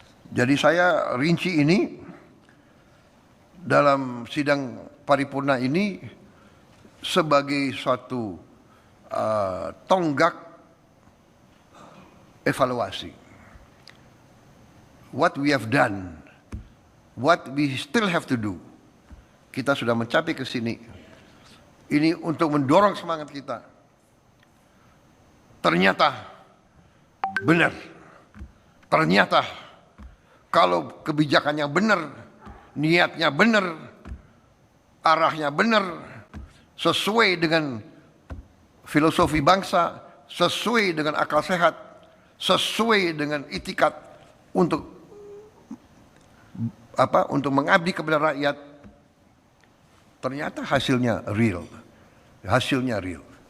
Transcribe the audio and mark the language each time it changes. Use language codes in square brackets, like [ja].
[id] Jadi saya rinci ini dalam sidang paripurna ini sebagai suatu tonggak evaluasi. [en] What we have done, what we still have to do. [id] Kita sudah mencapai ke sini. Ini untuk mendorong semangat kita. Ternyata benar. Ternyata kalau kebijakannya benar, niatnya benar, arahnya benar, sesuai dengan filosofi bangsa, sesuai dengan akal sehat, sesuai dengan itikat untuk mengabdi kepada rakyat, ternyata hasilnya real. Hasilnya real.